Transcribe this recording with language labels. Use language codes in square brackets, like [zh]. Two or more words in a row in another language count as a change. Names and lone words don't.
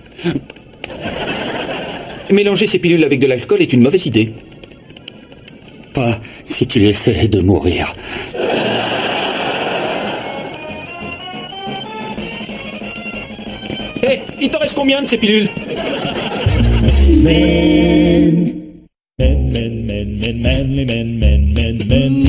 [fr] Mélanger ces pilules avec de l'alcool est une mauvaise idée. Pas si tu essaies de mourir. Hé, il t'en reste combien de ces pilules? [en] Men, men, men, men, men, manly men, men, men, men.